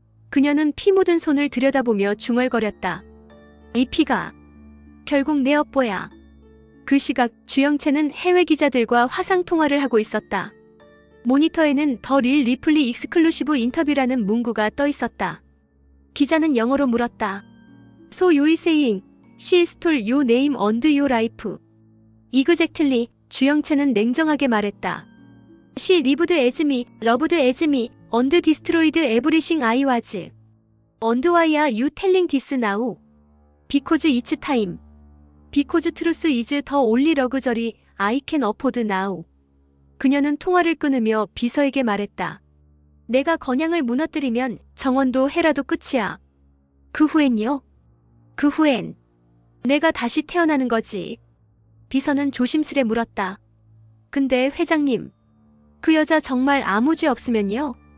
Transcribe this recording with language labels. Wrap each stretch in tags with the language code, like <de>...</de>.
<ko>그녀는 피 묻은 손을 들여다보며 중얼거렸다. 이 피가 결국 내 업보야. 그 시각 주영채는 해외 기자들과 화상 통화를 하고 있었다. 모니터에는 더 릴 리플리 익스클루시브 인터뷰라는 문구가 떠 있었다. 기자는 영어로 물었다.</ko> <en>So you saying she stole your name and your life? Exactly.</en> <ko>주영채는 냉정하게 말했다.</ko> <en>She lived as me, loved as me, and destroyed everything I was. And why are you telling this now? Because it's time. Because truth is the only luxury I can afford now.</en> <ko>그녀는 통화를 끊으며 비서에게 말했다. 내가 건양을 무너뜨리면 정원도 헤라도 끝이야. 그 후엔요? 그 후엔 내가 다시 태어나는 거지. 비서는 조심스레 물었다. 근데 회장님, 그 여자 정말 아무 죄 없으면요?</ko>